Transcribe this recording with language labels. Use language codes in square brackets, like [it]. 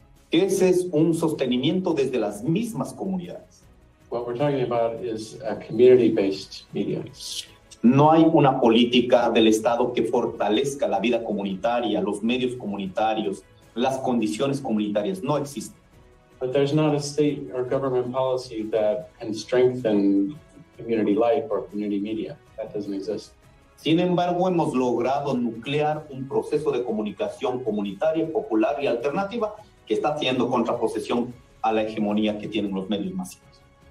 [es] Ese es un sostenimiento desde las mismas comunidades. [en] What we're talking about is a community-based media. [es] No hay una política del Estado que fortalezca la vida comunitaria, los medios comunitarios, las condiciones comunitarias. No existe. [en] But there's not a state or government policy that can strengthen community life or community media. That doesn't exist. [es] Sin embargo, hemos logrado nuclear un proceso de comunicación comunitaria, popular y alternativa que está haciendo contraposición a la hegemonía que tienen los medios masivos.